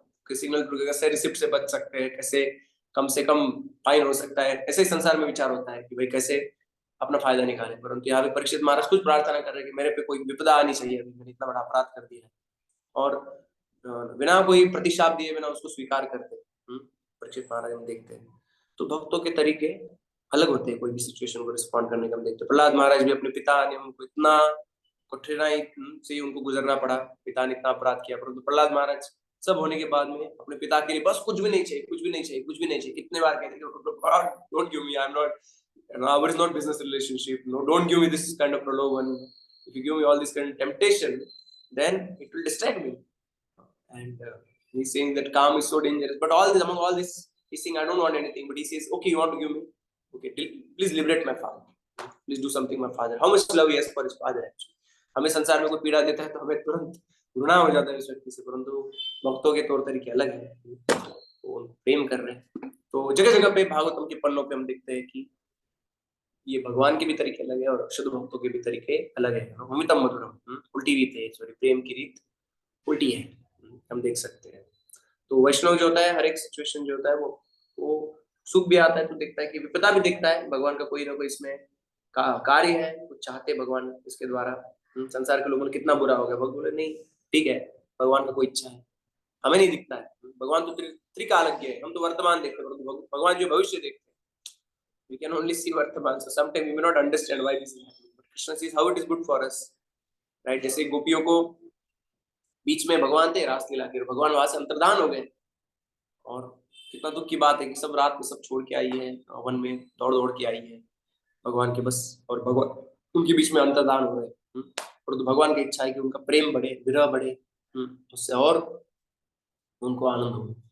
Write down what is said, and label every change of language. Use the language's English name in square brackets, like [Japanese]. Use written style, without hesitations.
[Hindi] Signal कैसे receipt से बच सकते हैं, कैसे कम से कम फाइन हो सकता है, ऐसे ही संसार में विचार होता है कि भाई कैसे अपना फायदा निकाले, परंतु यहाँ पे परीक्षित महाराज कुछ प्रार्थना कर रहे हैं कि मेरे पे कोई विपदा आनी चाहिए, मैंने इतना बड़ा अपराध कर दिया है, और बिना कोई प्रतिशाप दिए बिना उसको स्वीकार करते परीक्षित महाराज हम देखते हैं। तो भक्तों के तरीके अलग होते हैं, कोई भी सिचुएशन को रिस्पॉन्ड करने का हम देखते हैं। प्रहलाद महाराज भी अपने पिता ने उनको इतना कठिनाई से उनको गुजरना पड़ा, पिता ने इतना अपराध किया, परंतु प्रहलाद महाराज सब होने के बाद में अपने पिता के लिए बस कुछ भी नहीं चाहिए, कुछ भी नहीं चाहिए, कुछ भी नहीं चाहिए, कितने बार कहते [English] Don't give me, I am not, ours is not business relationship, no, don't give me this kind of prologue, if you give me all this kind of temptation then it will distract me, and he's saying that calm is so dangerous, but all this, among all this, he's saying I don't want anything, but he says okay, you want to give me, okay, please liberate my father, please do something my father, how much love he has for his father actually। [Hindi] हमें संसार में कोई पीड़ा देता है तो हमें तुरंत घृणा हो जाता है उस व्यक्ति से, परंतु भक्तों के तौर तरीके अलग है, वो प्रेम कर रहे हैं। तो जगह जगह पे भागवतम के पन्नों पे हम देखते हैं कि ये भगवान के भी तरीके अलग है और शुद्ध भक्तों के भी तरीके अलग है। अमितम मधुरम, उल्टी रीत है, सॉरी प्रेम की रीत उल्टी है, हम देख सकते हैं। तो वैष्णव जो होता है हर एक सिचुएशन जो होता है वो सुख भी आता है तो देखता है कि विपदा भी देखता है, भगवान का कोई ना कोई इसमें कार्य है, कुछ चाहते भगवान इसके द्वारा। संसार के लोगों ने कितना बुरा हो गया, भगवान बोले नहीं ठीक है, भगवान का कोई इच्छा है, हमें नहीं दिखता है, भगवान तो त्रिकालज्ञ है, हम तो वर्तमान देखते हैं, भगवान जो भविष्य देखते हैं। [English] We can only see वर्तमान, so sometimes we may not understand why this is happening, but Krishna sees how it is good for us, right? [Hindi] जैसे गोपियों को बीच में भगवान थे रास लीला के, भगवान वहां से अंतर्धान हो गए, और कितना दुख की बात है कि सब रात में सब छोड़ के आई है, वन में दौड़ दौड़ के आई है भगवान के बस, और भगवान उनके बीच में अंतर्धान हो गए, और तो भगवान की इच्छा है कि उनका प्रेम बढ़े, विरह बढ़े, उससे और उनको आनंद हो।